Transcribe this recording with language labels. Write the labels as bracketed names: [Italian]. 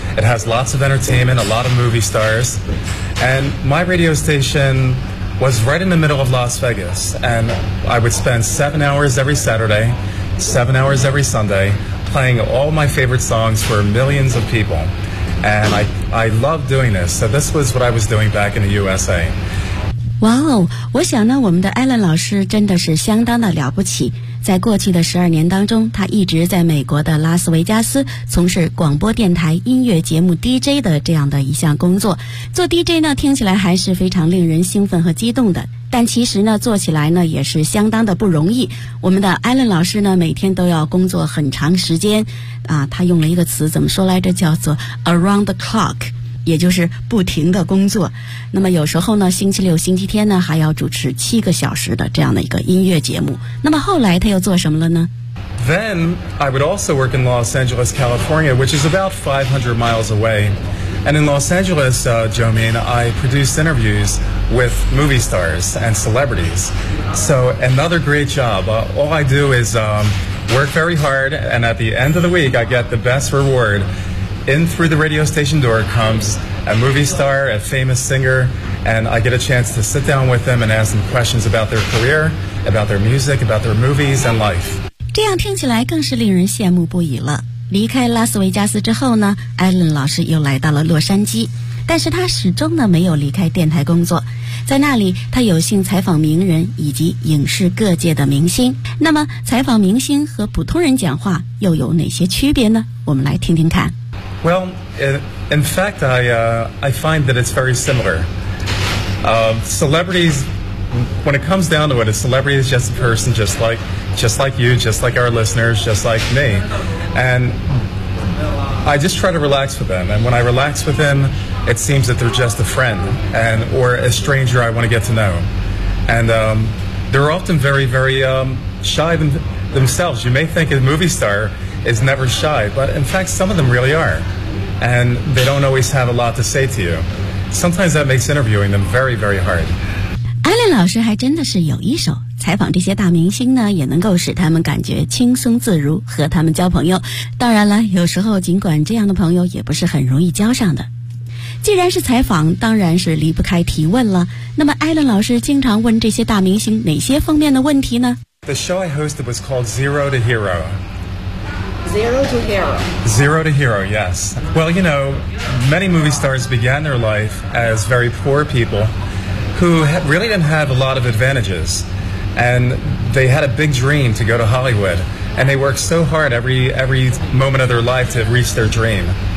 [English] It has lots of entertainment, a lot of movie stars. And my radio station was right in the middle of Las Vegas. And I would spend 7 hours every Saturday, 7 hours every Sunday,playing all my favorite songs for millions of people. And I love doing this. So this was what I was doing back in the USA. [Chinese] Wow, 我想呢，我们的 Alan 老师真的是相当的了不起。在过去的12年当中，他一直在美国的拉斯维加斯从事广播电台音乐节目 DJ 的这样的一项工作。做 DJ 呢，听起来还是非常令人兴奋和激动的。但其实呢，做起来呢也是相当的不容易。我们的艾伦老师呢，每天都要工作很长时间，啊，他用了一个词怎么说来着？叫做 [English] around the clock， [Chinese] 也就是不停的工作。那么有时候呢，星期六、星期天呢，还要主持7个小时的这样的一个音乐节目。那么后来他又做什么了呢 [English] ？Then I would also work in Los Angeles, California, which is about 500 miles away. And in Los Angeles, Jomin, I produced interviews with movie stars and celebrities. So another great job. All I do is work very hard, and at the end of the week, I get the best reward. In through the radio station door comes a movie star, a famous singer, and I get a chance to sit down with them and ask them questions about their career, about their music, about their movies and life. [Chinese] 这样听起来更是令人羡慕不已了。离开拉斯维加斯之后呢，艾伦老师又来到了洛杉矶，但是他始终呢没有离开电台工作，在那里他有幸采访名人以及影视各界的明星。那么采访明星和普通人讲话又有哪些区别呢？我们来听听看。 [English] Well, in fact, I find that it's very similar. Celebrities, when it comes down to it, a celebrity is just a person just like you, just like our listeners, just like me. And I just try to relax with them. And when I relax with them, it seems that they're just a friend and, or a stranger I want to get to know. And they're often very, very shy themselves. You may think a movie star is never shy, but in fact, some of them really are. And they don't always have a lot to say to you. Sometimes that makes interviewing them very, very hard. [Chinese] Alan 老师还真的是有一手。采访这些大明星呢，也能够使他们感觉轻松自如，和他们交朋友。当然了，有时候尽管这样的朋友也不是很容易交上的。既然是采访，当然是离不开提问了。那么艾伦老师经常问这些大明星哪些方面的问题呢？ [English] The show I hosted was called Zero to Hero. Zero to Hero. Zero to Hero, yes. Well, you know, many movie stars began their life as very poor people who really didn't have a lot of advantages. and they had a big dream to go to Hollywood, and they worked so hard every moment of their life to reach their dream.